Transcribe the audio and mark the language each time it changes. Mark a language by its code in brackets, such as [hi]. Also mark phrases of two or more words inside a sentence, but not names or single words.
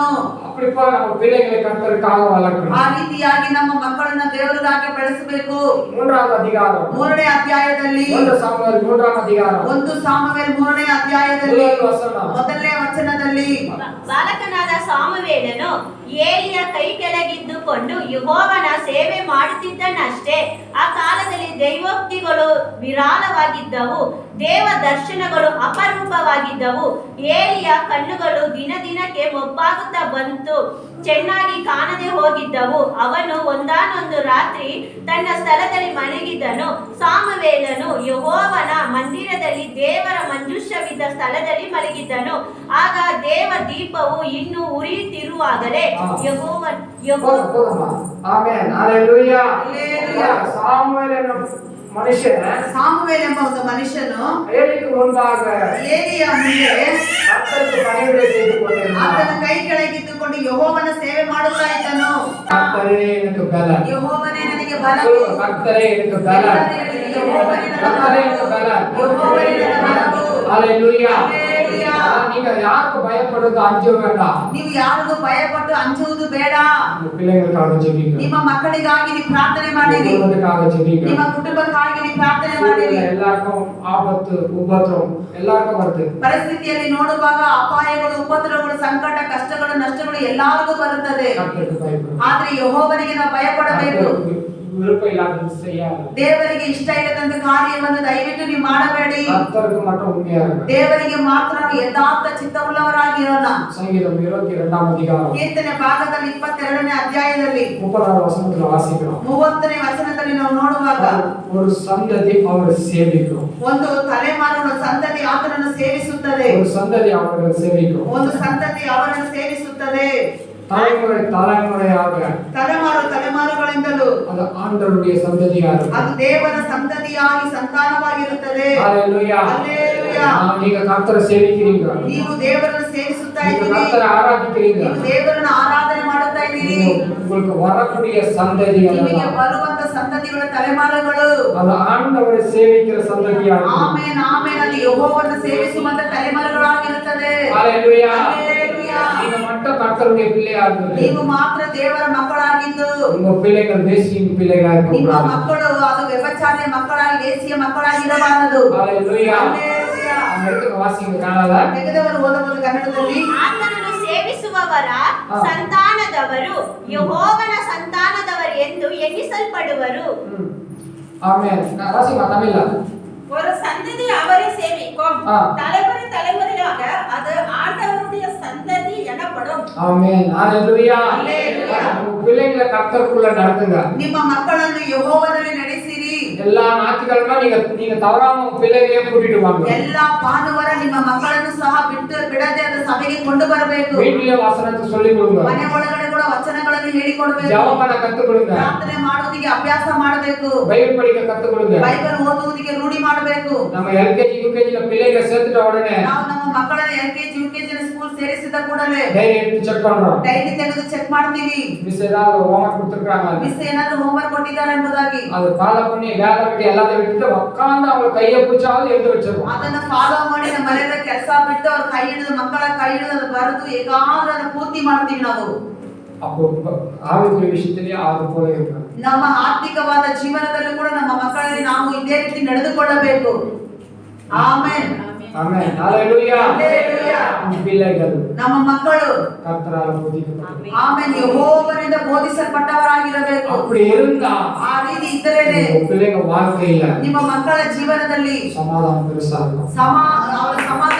[ta] அப்படி போல நம்ம பிள்ளைகளை கர்த்தருக்காக வளர்க்கணும். [kn] ಆ ರೀತಿಯಾಗಿ ನಮ್ಮ ಮಕ್ಕಳನ್ನ ದೇವರಿಗಾಗಿ ಬೆಳೆಸಬೇಕು. [ta] 3வது அதிகாரம் [kn] 3ನೇ ಅಧ್ಯಾಯದಲ್ಲಿ 1 ಸಾಮುವೇಲ್ 3ನೇ அதிகாரம் 1 ಸಾಮುವೇಲ್ 3ನೇ ಅಧ್ಯಾಯದಲ್ಲಿ [ta] முதல் வசனம். [kn] ಮೊದಲನೇ ವಚನದಲ್ಲಿ ಬಾಲಕನಾದ ಸಾಮುವೇಲನು ಏಲಿಯ ಕೈ ಕೆಳಗಿದ್ದುಕೊಂಡು ಯೆಹೋವನ ಸೇವೆ ಮಾಡುತ್ತಿದ್ದನಷ್ಟೇ. ಆ ಕಾಲದಲ್ಲಿ ದೈವೋಕ್ತಿಗಳು ವಿರಾಳವಾಗಿದ್ದವು, ದೇವ ದರ್ಶನಗಳು ಅಪರೂಪವಾಗಿದ್ದವು. ಏಲಿಯ ಕಣ್ಣುಗಳು ದಿನ ದಿನಕ್ಕೆ ಮೊಬ್ಬಾಗುತ್ತಾ ಬಂತು, ಚೆನ್ನಾಗಿ ಕಾಣದೆ ಹೋಗಿದ್ದವು. ಅವನು ಒಂದಾನೊಂದು ರಾತ್ರಿ ತನ್ನ ಸ್ಥಳದಲ್ಲಿ ಮಲಗಿದ್ದನು. ಸಾಮುವೇಲನು ಯೆಹೋವನ ಮಂದಿರದಲ್ಲಿ ದೇವರ ಮಂಜೂಷವಿದ್ದ ಸ್ಥಳದಲ್ಲಿ ಮಲಗಿದ್ದನು. ಆಗ ದೇವ ದೀಪವು ಇನ್ನೂ ಉರಿಯುತ್ತಿರುವಾಗಲೇ [ta] போதுமா? ஆமென். ஹalleluya. சாமுவேல் என்னும் மனுஷன் [kn] ಸಾಮುವೇಲ್ ಎಂಬ ಒಂದು ಮನುಷ್ಯನು [ta] ஏலிக்கு முன்பாக [kn] ಏಲಿಯ ಮುಂದೆ [ta] கர்த்தருக்கு பணிவிடை செய்து கொண்டிருந்தான். [kn] ಆತನ ಕೈ ಕೆಳಗಿದ್ದುಕೊಂಡು ಯೆಹೋವನ ಸೇವೆ ಮಾಡುತ್ತಾ ಇದ್ದನು. [ta] கர்த்தரே எனக்கு பலன். [kn] ಯೆಹೋವನೇ ನನಗೆ ಬಲವು. [ta] கர்த்தரே எனக்கு பலன். [kn] ಯೆಹೋವನೇ ನನಗೆ [ta] கர்த்தரே எனக்கு பலன். [kn] ಯೆಹೋವನೇ ನನಗೆ ಬಲವು. [ta] ஹalleluya. [kn] ಹಲ್ಲೆಲೂಯಾ. [ta] நீங்க யாருக்கு பயப்படுறது அஞ்ச வேண்டாம். [kn] ನೀವು ಯಾರಿಗೂ ಭಯಪಟ್ಟು ಅಂಜುವುದು ಬೇಡ. [ta] உங்க பிள்ளைகளுக்காக ஜெபிங்க. [kn] ನಿಮ್ಮ ಮಕ್ಕಳಿಗಾಗಿ ನೀವು ಪ್ರಾರ್ಥನೆ ಮಾಡಿರಿ. [ta] குடும்பத்துக்காக ஜெபிங்க. [kn] ನಿಮ್ಮ ಕುಟುಂಬಕ್ಕಾಗಿ ನೀವು ಪ್ರಾರ್ಥನೆ ಮಾಡಿರಿ. [ta] எல்லாருக்கும் ஆபத்து உபத்திரம் எல்லாருக்கும் வருது. [kn] ಪರಿಸ್ಥಿತಿಯಲ್ಲಿ ನೋಡುವಾಗ ಅಪಾಯಗಳು, ಉಪದ್ರವಗಳು, ಸಂಕಟ, ಕಷ್ಟಗಳು, ನಷ್ಟಗಳು ಎಲ್ಲರಿಗೂ ಬರುತ್ತದೆ. [ta] கர்த்தருக்கு பயப்படுங்க. [kn] ಆದ್ರೆ ಯೆಹೋವನಿಗೆ ನಾವು ಭಯಪಡಬೇಕು. [ta] விருப்பம் இல்லாதது செய்யாது. [kn] ದೇವರಿಗೆ ಇಷ್ಟ ಇಲ್ಲದಂತ ಕಾರ್ಯವನ್ನು ದಯವಿಟ್ಟು ನೀವು ಮಾಡಬೇಡಿ. [ta] கர்த்தருக்கு மட்டும் உண்மையா இருங்க. [kn] ದೇವರಿಗೆ ಮಾತ್ರ ನಾವು ಯಥಾರ್ಥ ಚಿತ್ತವುಳ್ಳವರಾಗಿ ಇರೋಣ. [ta] சங்கீதம் 22ாம் அதிகாரம் [kn] ಕೀರ್ತನೆ ಭಾಗದಲ್ಲಿ 22ನೇ ಅಧ್ಯಾಯದಲ್ಲಿ [ta] 30வது வசனத்துல வாசிக்கிறோம். [kn] 30ನೇ ವಚನದಲ್ಲಿ ನಾವು ನೋಡುವಾಗ [ta] ஒரு சந்ததி அவரை சேவிக்கும். [kn] ಒಂದು ತಲೆಮಾರು ಸಂತತಿ ಆತನನ್ನು ಸೇವಿಸುತ್ತದೆ. [ta] ஒரு சந்ததி அவரை சேவிக்கும். [kn] ಒಂದು ಸಂತತಿ ಅವರನ್ನು ಸೇವಿಸುತ್ತದೆ. [ta] தலைமுறை தலைமுறையாக [kn] ತಲೆಮಾರು ತಲೆಮಾರುಗಳಿಂದಲೂ [ta] அது ஆண்டவருடைய சந்ததியா இருக்கும். [kn] ಅದು ದೇವರ ಸಂತತಿಯಾಗಿ ಸಂತಾನವಾಗಿರುತ್ತದೆ. [ta] ஹalleluya. [kn] ಹಲ್ಲೆಲೂಯಾ. [ta] நீங்க கர்த்தரை சேவிக்கிறீங்க. [kn] ನೀವು ದೇವರನ್ನು ಸೇವಿಸುತ್ತಾ [ta] நீங்க [kn] ಇದ್ದೀರಿ. [ta] கர்த்தரை ஆராதிக்கிறீங்க. [kn] ನೀವು ದೇವರನ್ನು ಆರಾಧನೆ ಮಾಡುತ್ತಾ ಇದ್ದೀರಿ. [ta] உங்களுக்கு வரக்கூடிய சந்ததிகள் [kn] ನಿಮಗೆ ಬರುವಂತ ಸಂತತಿಗಳ ತಲೆಮಾರುಗಳು [ta] அது ஆண்டவரை சேவிக்கிற சந்ததியா இருக்கும். [kn] ಆಮೆನ್ ಆಮೆನ್. ಅದು ಯೆಹೋವನನ್ನು ಸೇವಿಸುವಂತ ತಲೆಮಾರುಗಳಾಗಿರುತ್ತದೆ. [ta] ஹalleluya. [kn] ಹಲ್ಲೆಲೂಯಾ. [ta] நீங்க மட்டும் கர்த்தருடைய பிள்ளையா இருந்தது. [kn] ನೀವು ಮಾತ್ರ ದೇವರ ಮಕ್ಕಳಾಗಿದ್ದು [ta] உங்க பிள்ளைகள் தேசியின் பிள்ளைகளா [kn] ನಿಮ್ಮ [ta] இருக்கக்கூடாது. [kn] ಮಕ್ಕಳು ಅದು ವ್ಯಭಿಚಾರಿಯ ಮಕ್ಕಳಾಗಿ ವೇಸಿಯ ಮಕ್ಕಳಾಗಿರಬಾರದು. [ta] ஹalleluya. [kn] ಹಲ್ಲೆಲೂಯಾ. [ta] அந்த இடத்துக்கு வாசிங்க ಕಾಣಲ್ಲ. [kn] ತೆಗೆದವರು ಓದಬಹುದು ಕನ್ನಡದಲ್ಲಿ. ಆತನನ್ನು ಸೇವಿಸುವವರ ಸಂತಾನದವರು ಯೆಹೋವನ ಸಂತಾನದವರು ಎಂದು ಎನ್ನಿಸಲ್ಪಡುವರು. [ta] ஆமென். நான் வாசிங்க தமிழ்ல. ஒரு சந்ததி அவரை சேவிக்கும், ஆ. தலைமுறை தலைமுறையாக அது ஆண்டவருடைய சந்ததி எனப்படும். ஆமென். ஹalleluya. ஹல்லேலூயா. உங்க பிள்ளைகளை கர்த்தருக்குள்ள நடத்துங்க. [kn] ನಿಮ್ಮ ಮಕ್ಕಳನ್ನು ಯೆಹೋವನಲ್ಲಿ ನಡೆಸಿರಿ. [ta] எல்லா ஞாயிற்றுக்கிழமை நீங்க தவறாம உங்க பிள்ளைகளையே கூட்டிட்டு வாங்க. [kn] ಎಲ್ಲಾ ಭಾನುವಾರ ನಿಮ್ಮ ಮಕ್ಕಳನ್ನು ಸಹ ಬಿಡದೆ ಅದು ಸಭೆಗೆ ಕೊಂಡು ಬರಬೇಕು. [ta] வீட்டிலே வசனத்தை சொல்லி கொடுங்க. [kn] ಮನೆ ಒಳಗಡೆ ಕೂಡ ವಚನಗಳನ್ನು ಹೇಳಿಕೊಡಬೇಕು. [ta] ஜெபம் பண்ண கத்து கொடுங்க. [kn] ಪ್ರಾರ್ಥನೆ ಮಾಡುವುದಕ್ಕೆ ಅಭ್ಯಾಸ ಮಾಡಬೇಕು. [ta] பைபிள் படிக்க கத்து கொடுங்க. [kn] ಬೈಬಲ್ ಓದುವುದಕ್ಕೆ ರೂಢಿ ಮಾಡಬೇಕು. [ta] நம்ம எல்கேஜி யூகேஜில பிள்ளைகளை சேர்த்துட்ட உடனே [kn] ನಾವು ನಮ್ಮ ಮಕ್ಕಳನ್ನ [en] LKG UKG school [kn] ಸೇರಿಸಿದ ಕೂಡಲೇ [ta] டைரி எடுத்து செக் பண்றோம். [kn] ಡೈಲಿ ತೆಗೆದು ಚೆಕ್ ಮಾಡ್ತೀವಿ. [ta] மிஸ் ஏதாவது ஹோம்வொர்க் கொடுத்திருக்காங்க. [kn] ಮಿಸ್ ಏನಾದ್ರು ಹೋಮ್ವರ್ಕ್ ಕೊಟ್ಟಿದ್ದಾರೆ ಎಂಬುದಾಗಿ [ta] அது ஃபாலோ பண்ணி வேலை விட்டு எல்லாத்தையும் விட்டுட்டு உட்கார்ந்து அவங்க கையை பிடிச்சாவது எழுதி வச்சிருவோம். [kn] ಅದನ್ನ ಫಾಲೋ ಮಾಡಿ ನಮ್ಮ ಮನೆಯ ಕೆಲಸ ಬಿಟ್ಟು ಅವ್ರ ಕೈ ಹಿಡಿದು ಮಕ್ಕಳ ಕೈ ಹಿಡಿದು ಅದು ಬರೆದು ಏಕಾಗ್ರ ಅದನ್ನ ಪೂರ್ತಿ ಮಾಡ್ತೀವಿ ನಾವು. [ta] அப்போ ஆவிக்குரிய விஷயத்திலேயே அது போல இருக்கு. [kn] ನಮ್ಮ ಆತ್ಮಿಕವಾದ ಜೀವನದಲ್ಲೂ ಕೂಡ ನಮ್ಮ ಮಕ್ಕಳಲ್ಲಿ ನಾವು ಇದೇ ರೀತಿ ನಡೆದುಕೊಳ್ಳಬೇಕು. ಆಮೆನ್ [ta] ஆமென். ஹalleluya. [kn] ಹಲ್ಲೆಲೂಯಾ. [ta] பிள்ளைகள் [kn] ನಮ್ಮ ಮಕ್ಕಳು [ta] கர்த்தரால போதிக்கப்படும். [kn] ಆಮೆನ್ ಯೆಹೋವನಿಂದ ಬೋಧಿಸಲ್ಪಟ್ಟವರಾಗಿರಬೇಕು. [ta] அப்படி இருந்தா [kn] ಆ ರೀತಿ ಇದ್ದರೇನೆ [ta] உங்க பிள்ளைங்க வாழ்க்கையில [kn] ನಿಮ್ಮ ಮಕ್ಕಳ ಜೀವನದಲ್ಲಿ [ta] சமாதானம் பெருசா இருக்கும். [kn] ಅವರ